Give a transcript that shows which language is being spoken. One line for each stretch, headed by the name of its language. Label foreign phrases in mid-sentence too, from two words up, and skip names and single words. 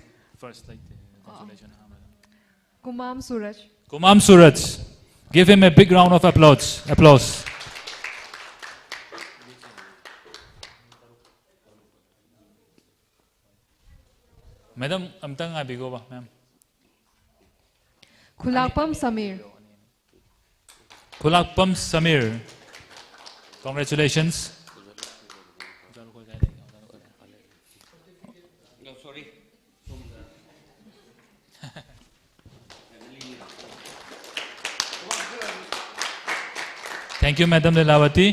English: like the consolation. Kumam Suraj. Kumam Suraj. Give him a big round of applause. Madam,
Manipuri: amtang abigo ba,
English: ma'am? Khulakpam Samir. Khulakpam Samir. Congratulations. Thank you, Madam Leelavati.